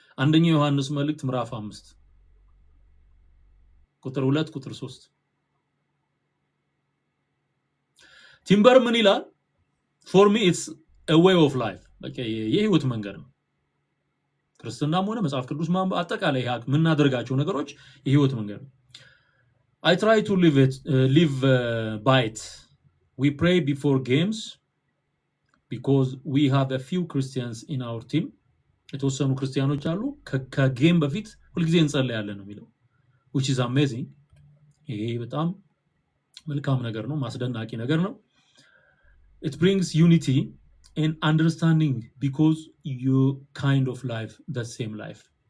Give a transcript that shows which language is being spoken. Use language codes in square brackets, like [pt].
[am] አንደኛ ዮሐንስ መልእክት ምዕራፍ 5 ቁጥር 2 ቁጥር 3 ቲምበር ምን ይላል? [en] for me it's a way of life [am] በቃ የህይወት መንገድ ነው። ክርስትናም ሆነ መጽሐፍ ቅዱስ ማንበብ አጠቃላይ የምናደርጋቸው ነገሮች የህይወት መንገድ ነው። [en] I try to live by it. We pray before games because we have a few Christians in our team. [am] የተወሰኑ ክርስቲያኖች አሉ ከጌም በፊት ሁልጊዜ እንጸልያለን ነው የሚለው [en] which is amazing። [am] ይሄ በጣም መልካም ነገር ነው፣ ማስደናቂ ነገር ነው። [en] It brings unity and understanding because you kind of life the same life.